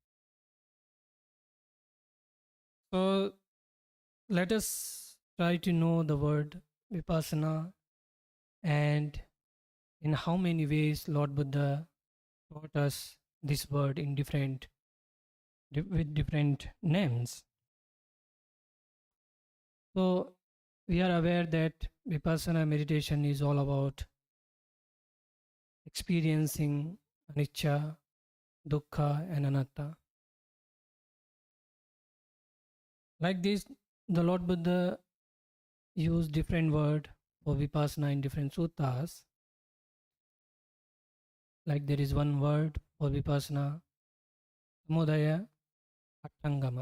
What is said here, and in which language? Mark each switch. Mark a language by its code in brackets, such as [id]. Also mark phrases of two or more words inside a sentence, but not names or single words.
[en] So let us try to know the word Vipasana and in how many ways Lord Buddha taught us this word in with different names. So we are aware that Vipassana meditation is all about experiencing anicca, dukkha and anatta. Like this, the Lord Buddha used different word for Vipassana in different suttas. Like there is one word for Vipassana, [pi] Samudaya Attangama.